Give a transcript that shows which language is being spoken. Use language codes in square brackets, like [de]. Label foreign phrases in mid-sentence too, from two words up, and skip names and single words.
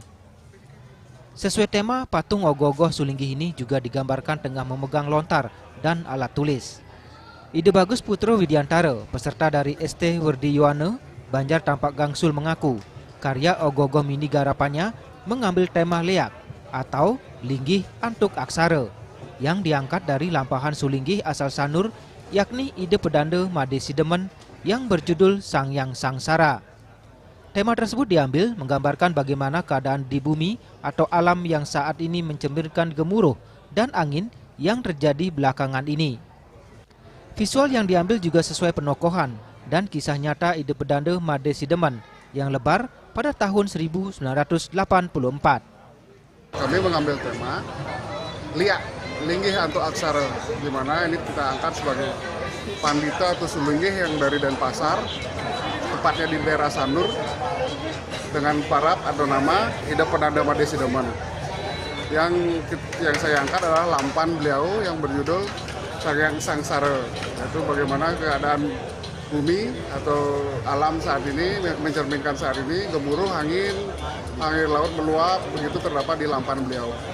[id] Sesuai tema, patung ogoh-ogoh Sulinggih ini juga digambarkan tengah memegang lontar dan alat tulis. Ide Bagus Putro Widiantara, peserta dari ST Werdi Yohane, Banjar Tampak Gangsul mengaku, karya ogoh-ogoh mini garapannya mengambil tema leak atau linggih antuk aksara yang diangkat dari lampahan Sulinggih asal Sanur, yakni ide pedanda Made Sidemen yang berjudul Sanghyang Sangsara. Tema tersebut diambil menggambarkan bagaimana keadaan di bumi atau alam yang saat ini mencemirkan gemuruh dan angin yang terjadi belakangan ini. Visual yang diambil juga sesuai penokohan dan kisah nyata ide pedanda Made Sidemen yang lebar pada tahun 1984. Kami mengambil tema liak linggih antuk aksara, di mana ini kita angkat sebagai pandita atau Sulinggih yang dari Denpasar, tepatnya di daerah Sanur, dengan parab atau nama ide pedanda Made Sidemen. Yang saya angkat adalah lampan beliau yang berjudul Sanghyang Sangsara, yaitu bagaimana keadaan bumi atau alam saat ini mencerminkan saat ini gemuruh angin, air laut meluap, begitu terdapat di lampan beliau.